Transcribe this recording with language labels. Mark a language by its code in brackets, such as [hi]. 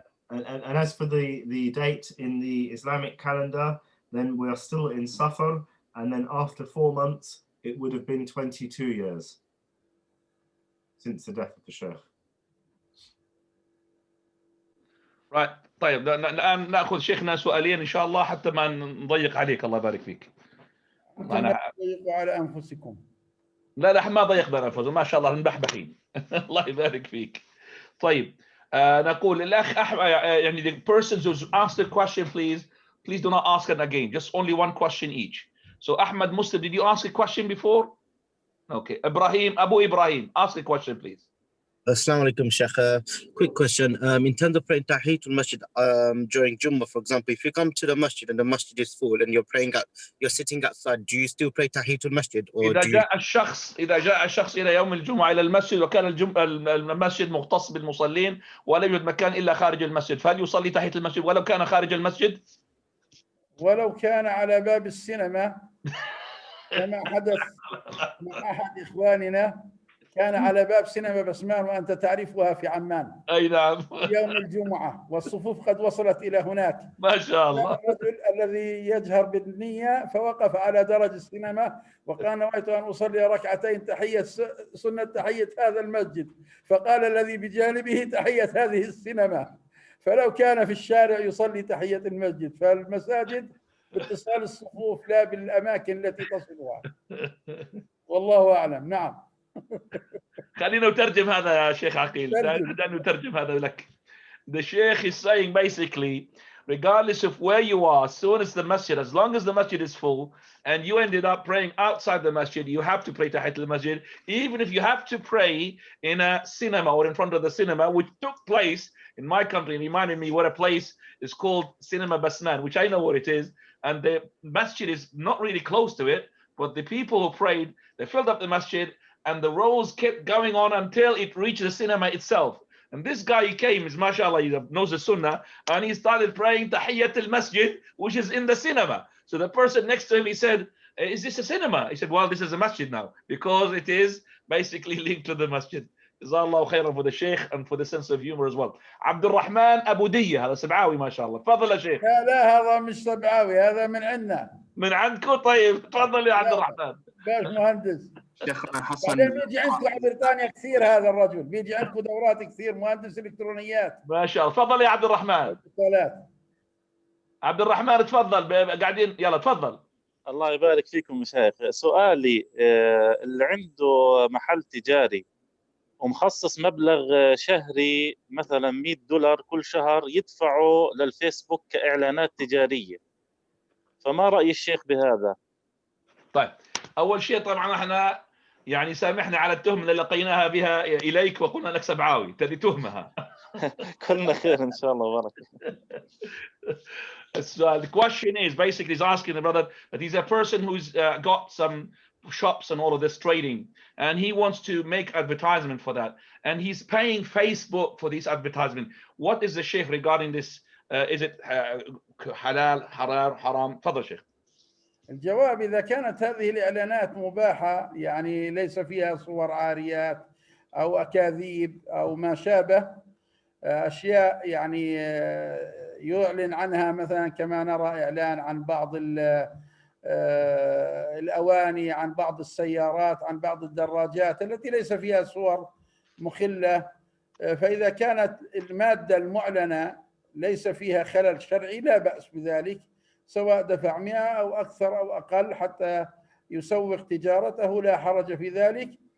[en] And as for the date in the Islamic calendar, then we are still in Safar, and then after 4 months it would have been 22 years since the death of the Shaykh. Right. [ar] طيب الآن نأخذ شيخنا سؤالين إن شاء الله حتى ما نضيق عليك. الله يبارك فيك. أنتم تضيقوا على أنفسكم. لا ما ضيقنا على أنفسنا، ما شاء الله نبحبحين. الله يبارك فيك. طيب نقول الأخ أحمد، يعني [en] the persons who asked the question, please do not ask it again. Just only one question each. So Ahmad Muslim, did you ask a question before? Okay. Abu Ibrahim, ask a question, please. Assalamu alaikum, Shaykh. Quick question. In terms of praying Tahiyatul Masjid during Jummah, for example, if you come to the masjid and the masjid is full and you're sitting outside, do you still pray Tahiyatul Masjid? Or [ar] إذا جاء الشخص إلى يوم الجمعة إلى المسجد وكان المسجد مختص بالمصلين ولا يوجد مكان إلا خارج المسجد، فهل يصلي تحية المسجد ولو كان خارج المسجد؟ ولو كان على باب السينما كما حدث مع أحد إخواننا، كان على باب سينما بسمان وأنت تعرفها في عمان. أي نعم. يوم الجمعة والصفوف قد وصلت إلى هناك. ما شاء الله. الرجل الذي يجهر بالنية فوقف على درج السينما وقال نويت أن أصلي ركعتين تحية سنة تحية هذا المسجد، فقال الذي بجانبه تحية هذه السينما. فلو كان في الشارع يصلي تحية المسجد، فالمساجد باتصال الصفوف لا بالأماكن التي تصلها. والله أعلم. نعم. خلينا نترجم هذا يا شيخ عقيل. دعني نترجم هذا لك. [en] The Shaykh is saying basically, regardless of where you are, as soon as the masjid, as long as the masjid is full and you ended up praying outside the masjid, you have to pray Tahiyatul al-Masjid, even if you have to pray in a cinema or in front of the cinema, which took place in my country. It reminded me what a place is called Cinema Basman, which I know what it is, and the masjid is not really close to it, but the people who prayed, they filled up the masjid and the rows kept going on until it reached the cinema itself. And this guy, he came, is mashallah, he knows the sunnah, and he started praying Tahiyyat al-Masjid, which is in the cinema. So the person next to him, he said, is this a cinema? He said, well, this is a masjid now, because it is basically linked to the masjid. Jazakallahu khairan for the Shaykh and for the sense of humor as well. [ar] Abdul Rahman Abu Diyya, هذا سبعاوي ما شاء الله. تفضل يا شيخ. لا هذا مش سبعاوي، هذا من عندنا. من عندكم؟ طيب تفضل يا عبد الرحمن. باش مهندس. شيخنا حسن. بعدين بيجي عندكم على بريطانيا كثير هذا الرجل، بيجي عندكم دورات كثير، مهندس الكترونيات. ما شاء الله. تفضل يا عبد الرحمن. عبد الرحمن تفضل، قاعدين يلا تفضل. الله يبارك فيكم مشايخ. سؤالي اللي عنده محل تجاري ومخصص مبلغ شهري مثلا $100 كل شهر يدفعه للفيسبوك كإعلانات تجارية، فما رأي الشيخ بهذا؟ طيب أول شيء طبعا احنا يعني سامحنا على التهمة اللي لقيناها بها إليك وقلنا لك سبعاوي، هذه تهمة. كلنا خير إن شاء الله وبركة. [en] So the question is basically he's asking the brother that he's a person who's got some shops and all of this trading, and he wants to make advertisement for that, and he's paying Facebook for this advertisement. What is the Shaykh regarding this? Is it halal, haram? [ar] تفضل شيخ. الجواب إذا كانت هذه الإعلانات مباحة، يعني ليس فيها صور عاريات أو أكاذيب أو ما شابه، أشياء يعني يعلن عنها مثلا كما نرى إعلان عن بعض الأواني، عن بعض السيارات، عن بعض الدراجات التي ليس فيها صور مخلة، فإذا كانت المادة المعلنة ليس فيها خلل شرعي لا بأس بذلك، سواء دفع 100 أو أكثر أو أقل حتى يسوق تجارته، لا حرج في ذلك.